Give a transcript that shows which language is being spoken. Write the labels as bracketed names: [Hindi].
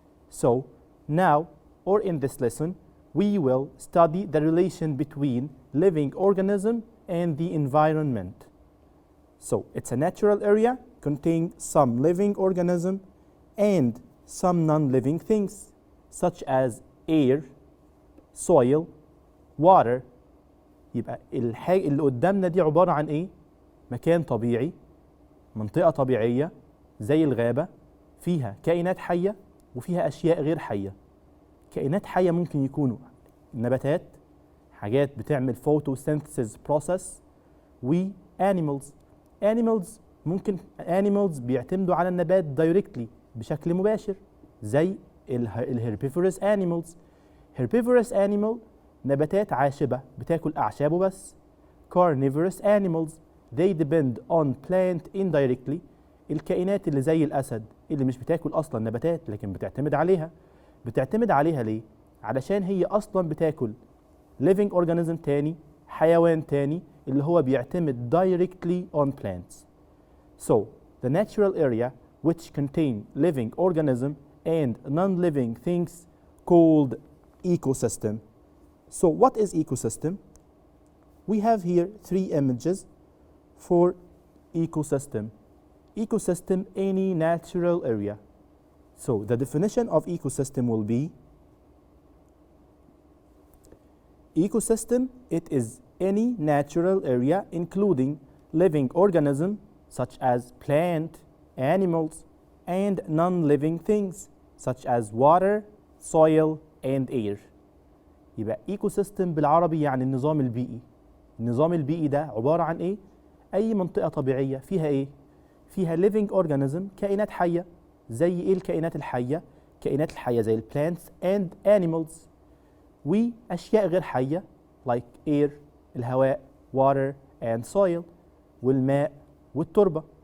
[English] So now, or in this lesson, we will study the relation between living organism and the environment. So it's a natural area containing some living organism and some non-living things such as air, soil, water. [Arabic] يبقى الحاجة اللي قدامنا دي عبارة عن ايه؟ مكان طبيعي، منطقة طبيعية زي الغابة فيها كائنات حية وفيها أشياء غير حية. كائنات حية ممكن يكونوا نباتات، حاجات بتعمل photosynthesis process، و animals ممكن animals بيعتمدوا على النبات directly بشكل مباشر زي herbivorous animals. herbivorous animal نباتات عاشبة بتاكل أعشابه بس. [English] carnivorous animals they depend on plant indirectly. [Arabic] الكائنات اللي زي الأسد اللي مش بتاكل أصلا نباتات لكن بتعتمد عليها ليه؟ علشان هي أصلا بتاكل living organism تاني، حيوان تاني اللي هو بيعتمد [English] directly on plants. So the natural area which contain living organism and non-living things called ecosystem. So what is ecosystem? We have here three images for ecosystem. Ecosystem, any natural area. So the definition of ecosystem will be ecosystem, it is any natural area including living organism such as plant, animals, and non-living things such as water, soil, and air. [Arabic] يبقى ecosystem بالعربي يعني النظام البيئي. النظام البيئي ده عبارة عن ايه؟ أي منطقة طبيعية فيها ايه؟ فيها living organism، كائنات حية. زي ايه الكائنات الحية؟ كائنات الحية زي [English] plants and animals. [Arabic] وأشياء غير حية [English] like air، [Arabic] الهواء، [English] water and soil، [Arabic] والماء والتربة.